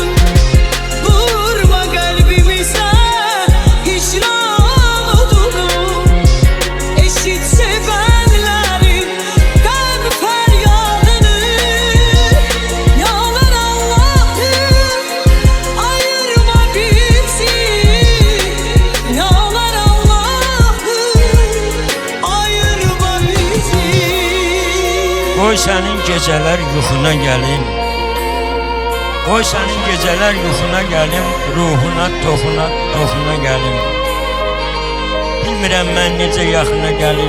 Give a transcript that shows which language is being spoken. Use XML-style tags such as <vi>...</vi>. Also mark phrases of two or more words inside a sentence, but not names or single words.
<tr>Vurma kalbimize hicran odunu. Eşit sevenlerin kalp feryadını. Ne olar Allah'ım ayırma bizi. Ne olar Allah'ım ayırma bizi.</tr> <az>Qoy sənin gecələr yuxuna gəlim. Qoy sənin gecələr yuxuna gəlim. Ruhuna, toxuna gəlim. Bilmirəm mən necə yaxına gəlim.</az>